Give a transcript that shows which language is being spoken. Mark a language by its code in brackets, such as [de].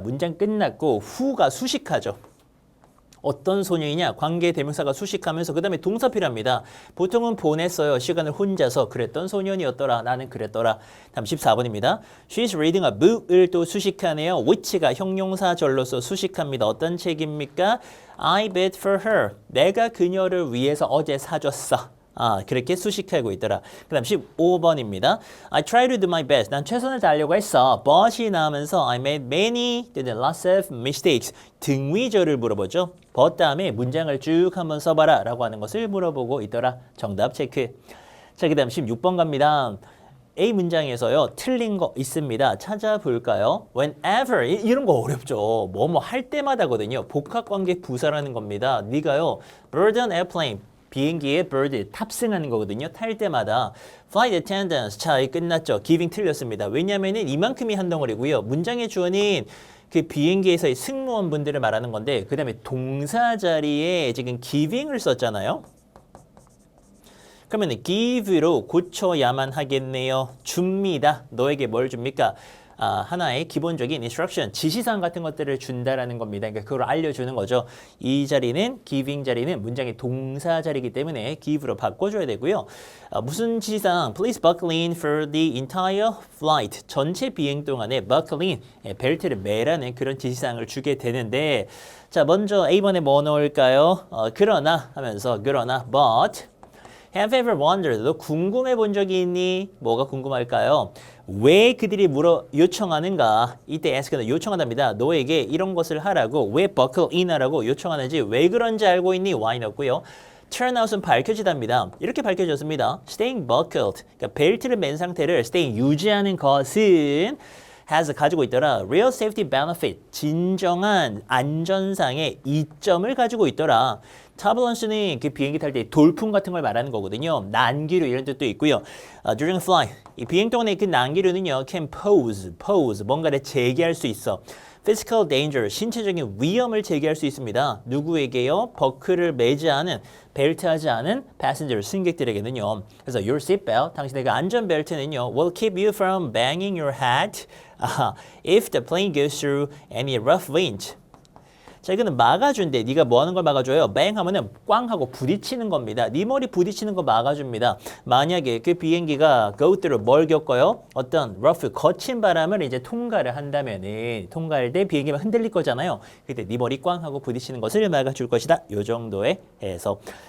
[ko] 문장 끝났고 who가 수식하죠. 어떤 소녀이냐? 관계 대명사가 수식하면서 그 다음에 동사 필요합니다. 보통은 보냈어요. 시간을 혼자서 그랬던 소년이었더라. 나는 그랬더라. 다음 14번입니다. [en] She's reading a book을 [ko] 또 수식하네요. which가 형용사절로서 수식합니다. 어떤 책입니까? [en] I bought for her. [ko] 내가 그녀를 위해서 어제 사줬어. 그렇게 수식하고 있더라. 그 다음 15번입니다. [en] I try to do my best. [ko] 난 최선을 다하려고 했어. [en] but이 [ko] 나오면서 [en] I made many, lots of mistakes. [ko] 등위절을 물어보죠. but 다음에 문장을 쭉 한번 써봐라 라고 하는 것을 물어보고 있더라. 정답 체크. 자, 그 다음 16번 갑니다. A 문장에서요. 틀린 거 있습니다. 찾아볼까요? Whenever 이런 거 어렵죠. 뭐뭐 할 때마다거든요. 복합관계 부사라는 겁니다. 네가요. [en] Bird on airplane. [ko] 비행기에 bird 탑승하는 거거든요. 탈 때마다. Flight attendants. 자, 끝났죠. giving 틀렸습니다. 왜냐면은 이만큼이 한 덩어리고요. 문장의 주어는 그 비행기에서의 승무원분들을 말하는 건데 그 다음에 동사 자리에 지금 giving을 썼잖아요. 그러면 give로 고쳐야만 하겠네요. 줍니다. 너에게 뭘 줍니까? 하나의 기본적인 instruction, 지시사항 같은 것들을 준다라는 겁니다. 그러니까 그걸 알려주는 거죠. 이 자리는 giving 자리는 문장의 동사 자리이기 때문에 give로 바꿔줘야 되고요. 무슨 지시사항? [en] Please buckle in for the entire flight. [ko] 전체 비행 동안에 buckle in, 벨트를 매라는 그런 지시사항을 주게 되는데 자, 먼저 A번에 뭐 넣을까요? 그러나 하면서 그러나 but [en] Have you ever wondered? [ko] 너 궁금해 본 적이 있니? 뭐가 궁금할까요? 왜 그들이 요청하는가? 이때 ask는 요청한답니다. 너에게 이런 것을 하라고 왜 buckle in 하라고 요청하는지 왜 그런지 알고 있니? why 넣었고요. turn out은 밝혀지답니다. 이렇게 밝혀졌습니다. [en] staying buckled, [ko] 그러니까 벨트를 맨 상태를 staying 유지하는 것은 has 가지고 있더라. [en] real safety benefit, [ko] 진정한 안전상의 이점을 가지고 있더라. turbulence는 그 비행기 탈 때 돌풍 같은 걸 말하는 거거든요. 난기류 이런 뜻도 있고요. [en] during flight, [ko] 이 비행 동안의 그 난기류는요, [en] can pose, [ko] 뭔가를 제기할 수 있어. [en] physical danger, [ko] 신체적인 위험을 제기할 수 있습니다. 누구에게요? 버클을 매지 않은, 벨트하지 않은 passenger, 승객들에게는요. [en] 그래서 your seatbelt, [ko] 당신의 그 안전벨트는요, [en] will keep you from banging your head if the plane goes through any rough wind. [ko] 자, 이거는 막아준대. 네가 뭐 하는 걸 막아줘요? bang 하면은 꽝 하고 부딪히는 겁니다. 네 머리 부딪히는 거 막아줍니다. 만약에 그 비행기가 go through 뭘 겪어요? 어떤 rough 거친 바람을 이제 통과를 한다면은 통과할 때 비행기가 흔들릴 거잖아요. 그때 네 머리 꽝 하고 부딪히는 것을 막아줄 것이다. 요 정도의 해석.